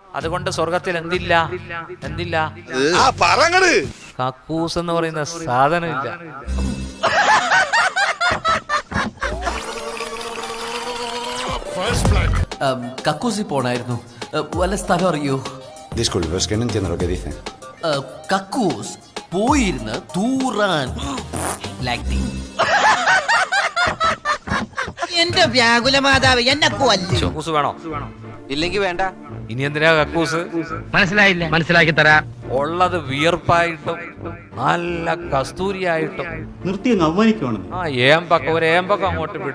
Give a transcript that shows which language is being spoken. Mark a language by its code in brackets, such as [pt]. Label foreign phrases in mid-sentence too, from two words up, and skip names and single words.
[ml] അതുകൊണ്ട് സ്വർഗത്തിൽ എന്തില്ല? കക്കൂസ് എന്ന് പറയുന്ന സാധനം ഇല്ല. കക്കൂസി പോണായിരുന്നു. വല്ല സ്ഥലം അറിയോ? [es] Disculpe, es que no entiendo lo que dice. [ml] കക്കൂസ് പോയിരുന്ന് തൂറാൻ. എന്റെ വ്യാകുല മാതാവ് എന്നെ കൊല്ലും. കക്കൂസ് വേണോ? ഇല്ലെങ്കിൽ വേണ്ട. ഇനി എന്തിനാ കക്കൂസ്? മനസ്സിലായില്ല, മനസ്സിലാക്കി തരാം. ഉള്ളത് വിയർപ്പായിട്ടും നല്ല കസ്തൂരിയായിട്ടും ഏമ്പക്കം അങ്ങോട്ട് വിടും.